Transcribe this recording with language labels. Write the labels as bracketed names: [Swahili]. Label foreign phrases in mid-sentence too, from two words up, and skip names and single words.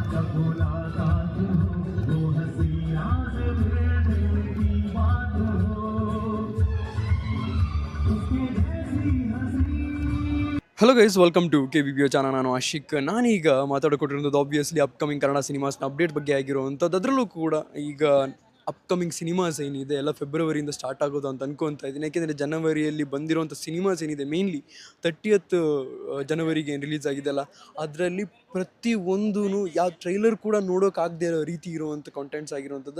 [Hindi] मुलाकात हो वो हसीना से दिल की बात हो उसके जैसी हंसी. [English] hello guys, welcome to KBBO channel. [Kannada] ನಾನು ಆಶಿಕ್. ನಾನೀಗ ಮಾತಾಡಿಕೊಟ್ಟಿರೋದು [English] obviously upcoming [Kannada] ಕನ್ನಡ ಸಿನಿಮಾಸ್ನ ಅಪ್ಡೇಟ್ ಬಗ್ಗೆ ಆಗಿರುವಂಥದ್ದು. ಅದರಲ್ಲೂ ಕೂಡ ಈಗ [English] upcoming cinemas [Kannada] ಏನಿದೆ ಎಲ್ಲ ಫೆಬ್ರವರಿಯಿಂದ ಸ್ಟಾರ್ಟ್ ಆಗೋದು ಅಂತ ಅನ್ಕೊತಾ ಇದ್ದೀನಿ. ಯಾಕೆಂದರೆ ಜನವರಿಯಲ್ಲಿ ಬಂದಿರೋಂಥ ಸಿನಿಮಾಸ್ ಏನಿದೆ ಮೇನ್ಲಿ 30th ಜನವರಿಗೆ ಏನು ರಿಲೀಸ್ ಆಗಿದೆಯಲ್ಲ, ಅದರಲ್ಲಿ ಪ್ರತಿಯೊಂದೂ ಯಾವ ಟ್ರೈಲರ್ ಕೂಡ ನೋಡೋಕ್ಕಾಗದೇ ಇರೋ ರೀತಿ ಇರುವಂಥ ಕಾಂಟೆಂಟ್ಸ್ ಆಗಿರುವಂಥದ್ದು.